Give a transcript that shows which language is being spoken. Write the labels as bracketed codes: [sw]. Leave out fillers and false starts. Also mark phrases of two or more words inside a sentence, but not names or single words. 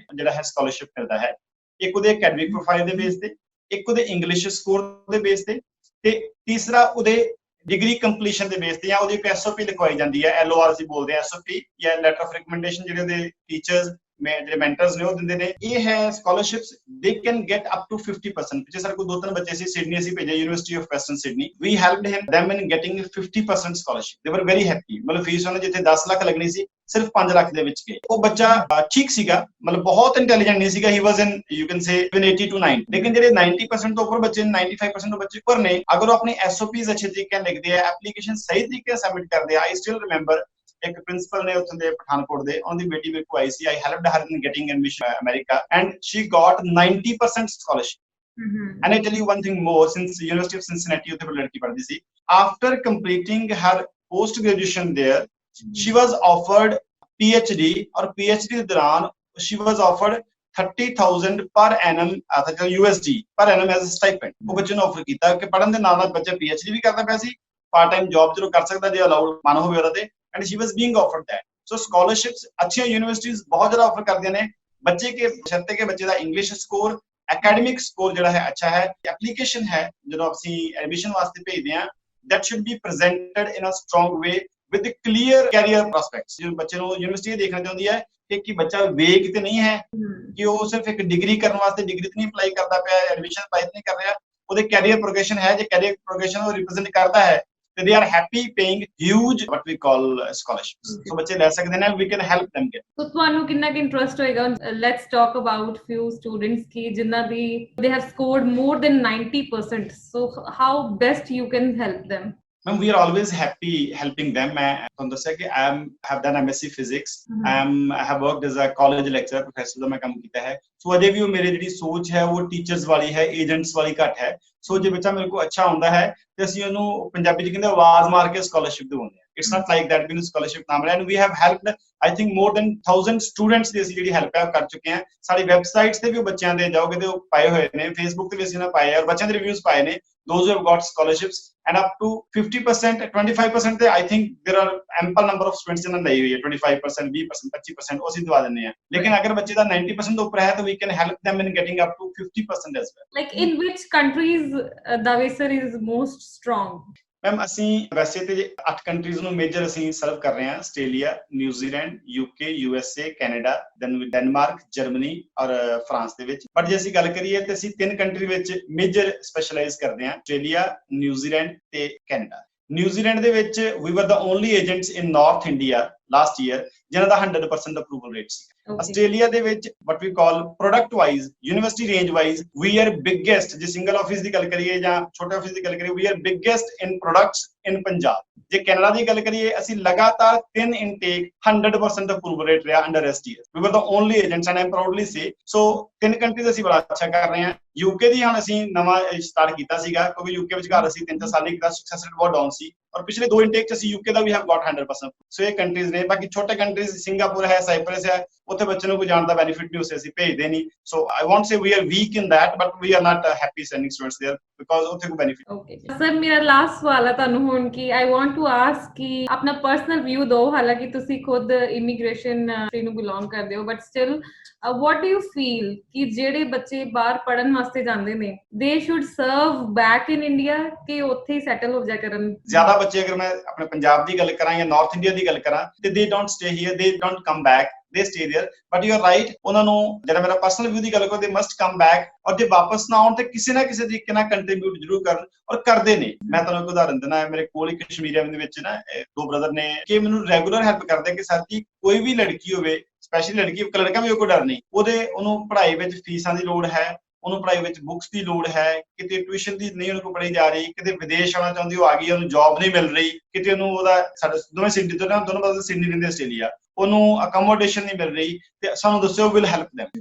[pa] ਜਿਹੜਾ ਹੈ ਸਕਾਲਰਸ਼ਿਪ ਮਿਲਦਾ ਹੈ, ਇੱਕ ਉਹਦੇ [en] academic profile [pa] ਦੇ ਬੇਸ ਤੇ, ਇੱਕ ਉਹਦੇ [en] English score [pa] ਦੇ ਬੇਸ ਤੇ, ਤੇ ਤੀਸਰਾ ਉਹਦੇ [en] degree completion [pa] ਦੇ ਬੇਸ ਤੇ, ਜਾਂ ਉਹਦੀ ਇੱਕ SOP ਲਿਖਵਾਈ ਜਾਂਦੀ ਹੈ, LOR ਅਸੀਂ ਬੋਲਦੇ ਹਾਂ, SOP ਜਾਂ [en] letter of recommendation, [pa] ਜਿਹੜੇ ਉਹਦੇ ਟੀਚਰਸ ਜਿਹੜੇ ਮੈਂਟਰਸ ਨੇ ਉਹ ਦਿੰਦੇ ਨੇ। ਇਹ ਹੈ [en] scholarships, they can get up to 50%. [pa] ਪਿੱਛੇ ਸਾਡੇ ਕੋਲ 2-3 ਬੱਚੇ ਸੀ ਸਿਡਨੀ, ਅਸੀਂ ਭੇਜੇ ਯੂਨੀਵਰਸਿਟੀ ਆਫ ਵੈਸਟਰਨ ਸਿਡਨੀ। [en] we helped them in getting 50% scholarship। they were very happy। [pa] ਮਤਲਬ ਫੀਸ ਉਹਨੇ ਜਿੱਥੇ 10 ਲੱਖ ਲੱਗਣੀ ਸੀ ਸਿਰਫ 5 ਲੱਖ ਦੇ ਵਿੱਚ ਗਏ। ਉਹ ਬੱਚਾ ਠੀਕ ਸੀਗਾ, ਮਤਲਬ ਬਹੁਤ ਇੰਟੈਲੀਜੈਂਟ ਨਹੀਂ ਸੀਗਾ। [en] he was in you can say 80 to 90। [pa] ਲੇਕਿਨ ਜਿਹੜੇ 90% ਤੋਂ ਉੱਪਰ ਬੱਚੇ, 95% ਤੋਂ ਬੱਚੇ ਉੱਪਰ ਨੇ, ਅਗਰ ਉਹ ਆਪਣੀ SOPs ਅੱਛੇ ਤਰੀਕੇ ਨਾਲ ਲਿਖਦੇ ਆ, ਐਪਲੀਕੇਸ਼ਨ ਸਹੀ ਤਰੀਕੇ ਨਾਲ ਸਬਮਿਟ ਕਰਦੇ ਆ। [en] I still remember [pa] ਇੱਕ ਪ੍ਰਿੰਸੀਪਲ ਨੇ ਉੱਥੋਂ ਦੇ ਪਠਾਨਕੋਟ ਦੇ, ਉਹਨਾਂ ਦੀ ਬੇਟੀ ਮੇਰੇ ਕੋਲ ਆਈ ਸੀ। [en] I helped her in getting admission America and she got 90% scholarship। And I tell you one thing more, since University of Cincinnati [pa] ਉੱਥੇ bir ਲੜਕੀ ਪੜ੍ਹਦੀ ਸੀ, [en] after completing her post graduation there she was offered PhD, [pa] ਔਰ PhD ਦੇ ਦੌਰਾਨ [en] she was offered 30,000 per annum USD per annum as a stipend। [pa] ਉਹ ਬੱਚੇ ਨੂੰ ਆਫਰ ਕੀਤਾ ਕਿ ਪੜ੍ਹਨ ਦੇ ਨਾਲ ਨਾਲ ਬੱਚਾ PhD ਵੀ ਕਰਦਾ ਪਿਆ ਸੀ, [en] part time job [pa] ਜਦੋਂ ਕਰ ਸਕਦਾ ਜੇ ਅਲਾਉਡ ਮਨ ਹੋਵੇ ਉਹਦਾ ਤੇ, [en] and she was being offered that। so scholarships [pa] ਅੱਛੀਆਂ ਯੂਨੀਵਰਸਿਟੀਜ਼ ਬਹੁਤ ਜ਼ਿਆਦਾ ਆਫਰ ਕਰਦੀਆਂ ਨੇ। ਬੱਚੇ ਕੇ ਸ਼ਰਤੇ ਕਿ ਬੱਚੇ ਦਾ [en] English score, academic score [pa] ਜਿਹੜਾ ਹੈ ਅੱਛਾ ਹੈ। ਐਪਲੀਕੇਸ਼ਨ ਹੈ ਜਦੋਂ ਅਸੀਂ ਐਡਮਿਸ਼ਨ ਵਾਸਤੇ ਭੇਜਦੇ ਹਾਂ, [en] that should be presented in a strong way with clear career prospects। [pa] ਜਦੋਂ ਬੱਚੇ ਨੂੰ ਯੂਨੀਵਰਸਿਟੀ ਦੇਖਣਾ ਚਾਹੁੰਦੀ ਹੈ ਕਿ ਬੱਚਾ ਵੇਗ ਤੇ ਨਹੀਂ ਹੈ ਕਿ ਉਹ ਸਿਰਫ ਇੱਕ ਡਿਗਰੀ ਕਰਨ ਵਾਸਤੇ ਡਿਗਰੀ ਤੇ ਨਹੀਂ ਅਪਲਾਈ ਕਰਦਾ ਪਿਆ, ਐਡਮਿਸ਼ਨ ਅਪਲਾਈ ਨਹੀਂ ਕਰ ਰਿਹਾ, ਉਹਦੇ [en] career progression [pa] ਹੈ। ਜੇ [en] career progression [pa] ਉਹ ਰਿਪਰੈਜ਼ੈਂਟ ਕਰਦਾ ਹੈ ਤੇ [en] they are happy paying huge what we call scholarships. [pa] So ਬੱਚੇ ਲੈ ਸਕਦੇ ਨੇ, [en] we can help them get. [pa] So ਤੁਹਾਨੂੰ ਕਿੰਨਾ ਕਿ ਇੰਟਰਸਟ ਹੋਏਗਾ? [en] Let's talk about few students [pa] ਕੀ ਜਿਨ੍ਹਾਂ ਦੀ [en] they have scored more than 90%. So how best you can help them? Ma'am, we are always happy helping them. [pa] ਮੈਂ ਤੁਹਾਨੂੰ ਦੱਸਿਆ ਕਿ [en] I have done MSc Physics. I have worked as a college lecturer, professor [pa] ਦਾ ਮੈਂ ਕੰਮ ਕੀਤਾ ਹੈ। ਸੋ ਅਜੇ ਵੀ ਉਹ ਮੇਰੀ ਜਿਹੜੀ ਸੋਚ ਹੈ ਉਹ ਟੀਚਰਸ ਵਾਲੀ ਹੈ, ਏਜੰਟਸ ਵਾਲੀ ਘੱਟ ਹੈ। ਸੋ ਜੇ ਬੱਚਾ ਮੇਰੇ ਕੋਲ ਅੱਛਾ ਹੁੰਦਾ ਹੈ ਤੇ ਅਸੀਂ ਉਹਨੂੰ ਪੰਜਾਬੀ ਚ ਕਹਿੰਦੇ ਆਵਾਜ਼ ਮਾਰ ਕੇ ਸਕਾਲਰਸ਼ਿਪ ਦਿਵਾਉਂਦੇ ਹਾਂ। [en] It's not like that [pa] ਵੀ ਸਕਾਲਰਸ਼ਿਪ ਨਾ ਮਿਲੇ, [en] and we have helped I think more than 1000 students [pa] ਦੀ ਅਸੀਂ ਜਿਹੜੀ ਹੈਲਪ ਹੈ ਕਰ ਚੁੱਕੇ ਹਾਂ। ਸਾਡੀ ਵੈਬਸਾਈਟਸ ਤੇ ਵੀ ਉਹ ਬੱਚਿਆਂ ਦੇ ਜਾਓਗੇ ਤੇ ਉਹ ਪਾਏ ਹੋਏ ਨੇ, ਫੇਸਬੁੱਕ ਤੇ ਵੀ ਅਸੀਂ ਉਹਨਾਂ ਪਾਏ ਆ, ਔਰ ਬੱਚਿਆਂ ਦੇ ਰਿਵਿਊਜ਼ ਪਾਏ ਨੇ, [en] those who have got scholarships, and up to 50%, 25% ਤੇ I think there are ample number of students [pa] ਜਿਨ੍ਹਾਂ ਨੇ ਲਈ ਹੋਈ ਹੈ, [en] 25%, 20%, 25% [pa] ਉਹ ਅਸੀਂ ਦਵਾ ਦਿੰਦੇ ਹਾਂ। ਲੇਕਿਨ ਅਗਰ ਬੱਚੇ ਦਾ 90% ਤੋਂ ਉੱਪਰ ਹੈ ਤਾਂ [en] we can help them in getting up to 50% as well. Like in which countries Davesar is most strong? [pa] ਮੈਮ ਅਸੀਂ ਵੈਸੇ ਤੇ 8 ਕੰਟਰੀਜ਼ ਨੂੰ ਮੇਜਰ ਅਸੀਂ ਸਰਵ ਕਰ ਰਹੇ ਹਾਂ, ਆਸਟ੍ਰੇਲੀਆ, ਨਿਊਜ਼ੀਲੈਂਡ, ਯੂਕੇ, USA, ਕੈਨੇਡਾ, ਦੈਨ ਡੈਨਮਾਰਕ, ਜਰਮਨੀ ਔਰ ਫਰਾਂਸ ਦੇ ਵਿੱਚ। ਬਟ ਜੇ ਅਸੀਂ ਗੱਲ ਕਰੀਏ ਤੇ ਅਸੀਂ 3 ਕੰਟਰੀ ਵਿੱਚ [en] major specialize [pa] ਕਰਦੇ ਹਾਂ, ਆਸਟ੍ਰੇਲੀਆ, ਨਿਊਜ਼ੀਲੈਂਡ ਤੇ ਕੈਨੇਡਾ। ਨਿਊਜ਼ੀਲੈਂਡ ਦੇ ਵਿੱਚ [en] we were the only agents in North India last year [pa] ਜਿਨ੍ਹਾਂ ਦਾ 100% ਅਪਰੂਵਲ ਰੇਟ ਸੀ। ਆਸਟ੍ਰੇਲੀਆ ਦੇ ਵਿੱਚ [en] what we call product wise, university range wise, we are biggest, [pa] ਜੇ [en] single office [pa] ਦੀ ਗੱਲ ਕਰੀਏ ਜਾਂ ਛੋਟੇ ਆਫਿਸ ਦੀ ਗੱਲ ਕਰੀਏ, [en] we are biggest in products in Punjab। [pa] ਜੇ ਕੈਨੇਡਾ ਦੀ ਗੱਲ ਕਰੀਏ, ਅਸੀਂ ਲਗਾਤਾਰ 3 ਇਨਟੇਕ 100% [en] approval rate [pa] ਰਿਹਾ [en] under STS. we were the only agents and I proudly say so। [pa] 3 ਕੰਟਰੀਜ਼ ਅਸੀਂ ਬੜਾ ਅੱਛਾ ਕਰ ਰਹੇ ਹਾਂ। ਯੂਕੇ ਦੀ ਹੁਣ ਅਸੀਂ ਨਵਾਂ ਸਟਾਰਟ ਕੀਤਾ ਸੀਗਾ, ਕਿਉਂਕਿ ਯੂਕੇ ਵਿੱਚ ਘਰ ਅਸੀਂ 3 ਸਾਲ ਹੀ ਕੀਤਾ, [en] success rate [pa] ਬਹੁਤ ਡਾਊਨ ਸੀ, ਔਰ ਪਿਛਲੇ 2 ਇਨਟੇਕ ਚ ਅਸੀਂ ਯੂਕੇ ਦਾ ਵੀ [en] have got 100%। [pa] ਸੋ ਇਹ ਕੰਟਰੀਜ਼ ਨੇ। ਬਾਕੀ ਛੋਟੇ ਕੰਟਰੀਜ਼ ਸਿੰਗਾਪੁਰ ਹੈ, ਸਾਈਪਰਸ ਹੈ, ਉੱਥੇ ਬੱਚੇ ਨੂੰ ਕੋਈ ਜਾਣ ਦਾ ਬੈਨੀਫਿਟ ਨਹੀਂ, ਉਸੇ ਅਸੀਂ ਭੇਜਦੇ ਨਹੀਂ। [en] ਸੋ I won't say we are weak in that, but we are not happy sending students there because [pa] ਉੱਥੇ ਕੋਈ ਬੈਨੀਫਿਟ। ਓਕੇ ਸਰ, ਮੇਰਾ ਲਾਸਟ ਸਵਾਲ ਹੈ ਤੁਹਾਨੂੰ ਹੁਣ ਕਿ [en] I want to ask [pa] ਕਿ ਆਪਣਾ [en] personal view [pa] ਦਿਓ, ਹਾਲਾਂਕਿ ਤੁਸੀਂ ਖੁਦ ਇਮੀਗ੍ਰੇਸ਼ਨ ਨੂੰ ਬਿਲੋਂਗ ਕਰਦੇ ਹੋ, [en] but still what do you feel [pa] ਕਿ ਜਿਹੜੇ ਬੱਚੇ ਬਾਹਰ ਪੜਨ ਵਾਸਤੇ ਜਾਂਦੇ ਨੇ [en] they should serve back in India [pa] ਕਿ ਉੱਥੇ ਹੀ ਸੈਟਲ ਹੋ ਜਾ ਕਰਨ? ਜ਼ਿਆਦਾ ਬੱਚੇ ਅਗਰ ਮੈਂ ਆਪਣੇ ਪੰਜਾਬ ਦੀ ਗੱਲ ਕਰਾਂ ਜਾਂ ਨਾਰਥ ਇੰਡੀਆ ਦੀ ਗੱਲ ਕਰਾਂ ਤੇ [en] they don't stay here, they don't come back, they stay there, but you are right। [pa] ਉਹਨਾਂ ਨੂੰ ਜਿਹੜਾ ਮੇਰਾ [en] personal view [pa] ਦੀ ਗੱਲ ਕਰਾਂ, [en] they must come back, [pa] ਔਰ ਜੇ ਵਾਪਸ ਨਾ ਆਉਣ ਤੇ ਕਿਸੇ ਨਾ ਕਿਸੇ ਤਰੀਕੇ ਨਾਲ ਕੰਟਰੀਬਿਊਟ ਜ਼ਰੂਰ ਕਰਨ, ਔਰ ਕਰਦੇ ਨੇ। ਮੈਂ ਤੁਹਾਨੂੰ ਇੱਕ ਉਦਾਹਰਨ ਦਿੰਦਾ, ਮੇਰੇ ਕੋਲ ਹੀ ਕਸ਼ਮੀਰ ਦੇ ਵਿੱਚ ਨਾ 2 ਬ੍ਰਦਰ ਨੇ ਕਿ ਮੈਨੂੰ ਰੈਗੂਲਰ ਹੈਲਪ ਕਰਦੇ ਕਿ ਸਰ ਜੀ ਕੋਈ ਵੀ ਲੜਕੀ ਹੋਵੇ, ਸਪੈਸ਼ਲੀ ਲੜਕੀ, ਲੜਕਾ ਵੀ ਕੋਈ ਡਰ ਨਹੀਂ, ਉਹਨੂੰ ਪੜ੍ਹਾਈ ਵਿੱਚ ਫੀਸਾਂ ਦੀ ਲੋੜ ਹੈ, ਉਹਨੂੰ ਪੜ੍ਹਾਈ ਵਿੱਚ ਬੁੱਕਸ ਦੀ ਲੋੜ ਹੈ, ਕਿਤੇ ਟਿਊਸ਼ਨ ਦੀ ਨਹੀਂ ਉਹਨੂੰ ਪੜ੍ਹਾਈ ਜਾ ਰਹੀ, ਕਿਤੇ ਵਿਦੇਸ਼ ਆਉਣਾ ਚਾਹੁੰਦੀ ਉਹ ਆ ਗਈ, ਉਹਨੂੰ ਜੌਬ ਨਹੀਂ ਮਿਲ ਰਹੀ, ਕਿਤੇ ਉਹਨੂੰ ਉਹਦਾ ਸਾਡੇ ਦੋਵੇਂ ਸਿਡਨੀ ਤੋਂ ਨਾ, ਦੋਨੋਂ ਬ੍ਰਦਰ ਸਿਡਨੀ ਰਹਿੰਦੇ ਆਸਟ੍ਰੇਲੀਆ, ਉਹਨੂੰ ਅਕੋਮੋਡੇਸ਼ਨ ਨਹੀਂ ਮਿਲ ਰਹੀ, ਤੇ ਸਾਨੂੰ ਦੱਸਿਓ, [en] will help them.